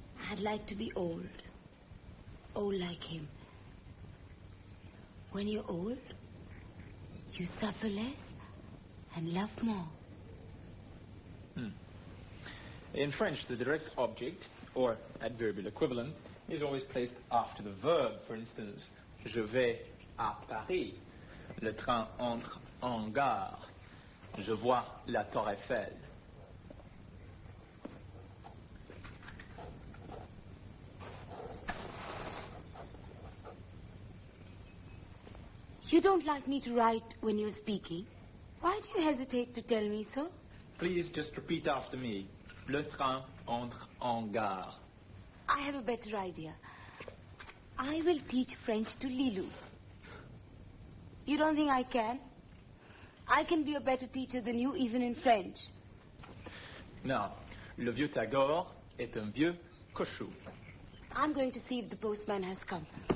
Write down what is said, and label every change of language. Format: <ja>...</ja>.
<en>I'd like to be old. Old like him. When you're old, you suffer less and love more. In French, the direct object, or adverbial equivalent, is always placed after the verb. For instance,</en> <fr>je vais à Paris. Le train entre en gare. Je vois la Tour Eiffel.</fr> <en>You don't like me to write when you're speaking? Why do you hesitate to tell me so? Please just repeat after me.</en> <fr>Le train entre en gare.</fr> <en>I have a better idea. I will teach French to Lilu. You don't think I can? I can be a better teacher than you, even in French.</en> <fr>Non, le vieux Tagore est un vieux cochon.</fr> <en>I'm going to see if the postman has come.</en>